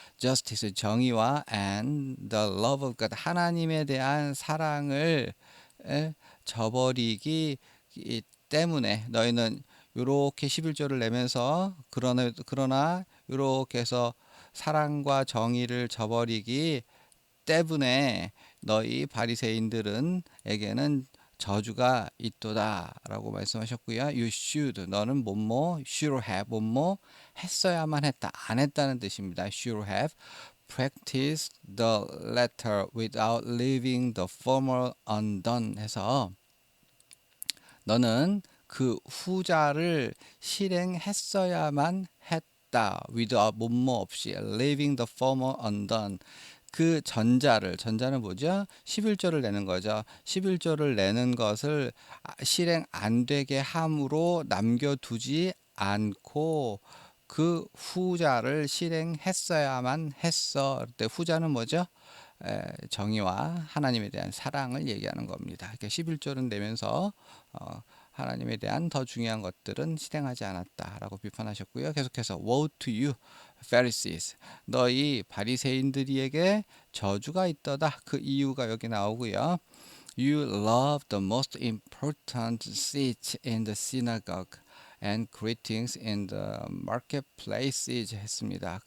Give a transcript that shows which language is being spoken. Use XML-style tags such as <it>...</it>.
<ko>justice 정의와</ko> <en>and the love of God</en> <ko>하나님에 대한 사랑을 저버리기 때문에 너희는 요렇게 11조를 내면서 그러나 요렇게 해서 사랑과 정의를 저버리기 때문에 너희 바리새인들은에게는 저주가 있도다라고 말씀하셨고요. You should 너는 뭐뭐</ko> <en>should have</en> <ko>뭐뭐 했어야만 했다 안 했다는 뜻입니다.</ko> <en>Should have practiced the latter without leaving the former undone</en> <ko>해서 너는 그 후자를 실행했어야만 했다. without 뭐뭐 없이</ko> <en>leaving the former undone</en> <ko>그 전자는 뭐죠? 11조를 내는 거죠. 11조를 내는 것을 실행 안 되게 함으로 남겨두지 않고 그 후자를 실행했어야만 했어. 그때 후자는 뭐죠? 정의와 하나님에 대한 사랑을 얘기하는 겁니다. 그러니까 11조를 내면서 하나님에 대한 더 중요한 것들은 실행하지 않았다라고 비판하셨고요. 계속해서</ko> <en>woe to you Pharisees</en> <ko>너희 바리새인들에게 저주가 있도다. 그 이유가 여기 나오고요.</ko> <en>You love the most important seats in the synagogue and greetings in the marketplaces</en> <ko>했습니다.</ko>